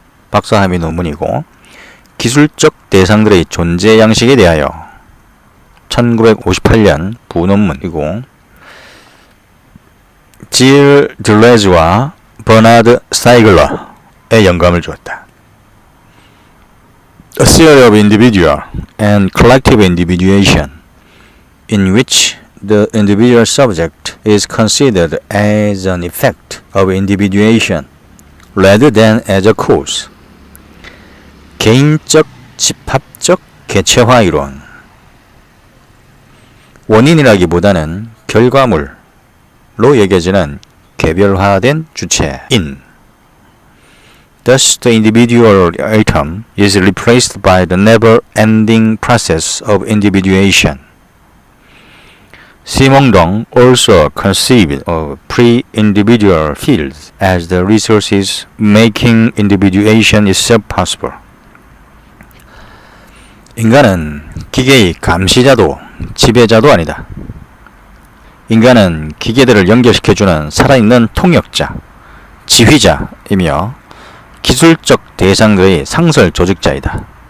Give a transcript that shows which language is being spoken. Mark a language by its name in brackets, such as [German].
[Korean] 박사학위 논문이고 기술적 대상들의 존재 양식에 대하여 1958년 부논문이고 질 들레즈와 버나드 스타이글러의 영감을 주었다. [English] A theory of individual and collective individuation in which the individual subject is considered as an effect of individuation rather than as a cause. [Korean] 개인적 집합적 개체화 이론. 원인이라기보다는 결과물로 여겨지는 개별화된 주체인 [English] Thus, the individual atom is replaced by the never-ending process of individuation. Simondon also conceived of pre-individual fields as the resources making individuation itself possible. [Korean] 인간은 기계의 감시자도 지배자도 아니다. 인간은 기계들을 연결시켜주는 살아있는 통역자, 지휘자이며 기술적 대상들의 상설 조직자이다.